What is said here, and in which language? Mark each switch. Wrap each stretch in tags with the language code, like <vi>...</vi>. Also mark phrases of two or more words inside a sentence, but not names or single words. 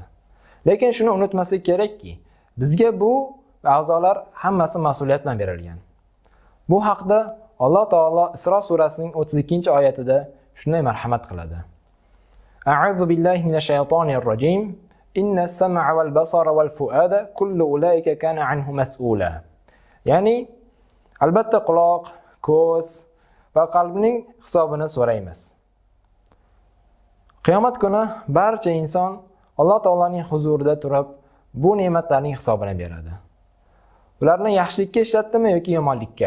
<uz>Lekin shuni unutmaslik kerakki, bizga bu a'zolar hammasi mas'uliyat bilan berilgan. Bu haqda Alloh taolo Isro surasining 32-oyatida shunday marhamat qiladi.</uz> <ar>أعوذ بالله من الشيطان الرجيم. إن السمع والبصر والفؤاد كل أولئك كان عنه مسؤولا.</ar> <uz>Ya'ni albatta quloq, ko'z va qalbning hisobini so'raymiz. Qiyomat kuni barcha inson Alloh taolaning huzurida turib, bu ne'matlarning hisobini beradi. Ularni yaxshilikka ishlatdimi yoki yomonlikka?</uz>